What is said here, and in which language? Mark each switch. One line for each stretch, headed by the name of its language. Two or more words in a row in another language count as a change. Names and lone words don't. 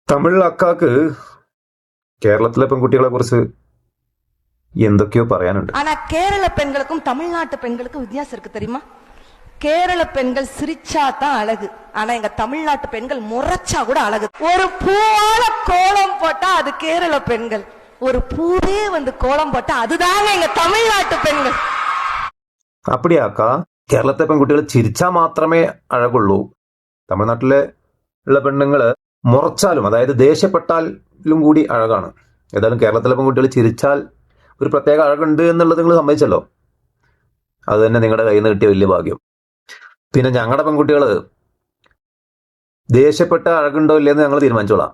Malayalam: തമിഴ് അക്കാക്ക് കേരളത്തിലെ പെൺകുട്ടികളെ കുറിച്ച് എന്തൊക്കെയോ പറയാനുണ്ട്.
Tamil: ஆனா கேரள பெண்களுக்கும் தமிழ்நாட்டு பெண்களுக்கும் வித்தியாசம் இருக்கு தெரியுமா? கேரள பெண்கள் சிரிச்சா தான் அழகு, ஆனா எங்க தமிழ்நாட்டு பெண்கள் முறைச்சா கூட அழகு. ஒரு பூவால கோலம் போட்டா அது கேரள பெண்கள், ஒரு பூவே வந்து கோலம் போட்டா அதுதாங்க எங்க தமிழ்நாட்டு பெண்கள்.
Malayalam: അപ്പടിയാക്ക കേരളത്തിലെ പെൺകുട്ടികൾ ചിരിച്ചാൽ മാത്രമേ അഴകുള്ളൂ. തമിഴ്നാട്ടിലെ ഉള്ള പെണ്ണുങ്ങള് മുറച്ചാലും, അതായത് ദേഷ്യപ്പെട്ടാലും കൂടി അഴകാണ്. ഏതായാലും കേരളത്തിലെ പെൺകുട്ടികൾ ചിരിച്ചാൽ ഒരു പ്രത്യേക അഴകുണ്ട് എന്നുള്ളത് നിങ്ങൾ സമ്മതിച്ചല്ലോ. അത് തന്നെ നിങ്ങളുടെ കയ്യിൽ നിന്ന് കിട്ടിയ വലിയ ഭാഗ്യം. പിന്നെ ഞങ്ങളുടെ പെൺകുട്ടികൾ ദേഷ്യപ്പെട്ട അഴകുണ്ടോ ഇല്ലയെന്ന് ഞങ്ങൾ തീരുമാനിച്ചോളാം.